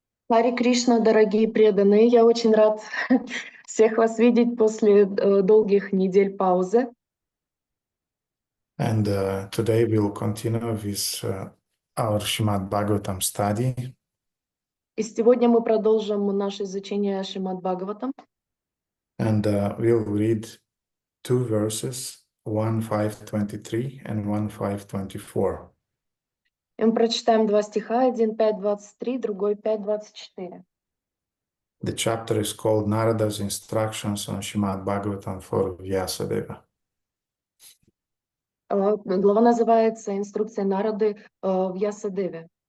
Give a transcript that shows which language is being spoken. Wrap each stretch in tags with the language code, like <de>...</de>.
<ru>Харе Кришна, дорогие преданные, я очень рад всех вас видеть после долгих недель паузы.</ru> <en>And today we'll continue with our Shrimad-Bhagavatam study.</en> <ru>И сегодня мы продолжим наше изучение Шримад-Бхагаватам.</ru> <en>And we'll read two verses, 1:5:23 and 1:5:24.</en> <ru>И мы прочитаем два стиха, один 5:23, другой 5:24.</ru> <en>The chapter is called Narada's Instructions on Shrimad-Bhagavatam for Vьясадеву.</en> <ru>Глава называется «Инструкция Нарады Вьясадеве».</ru>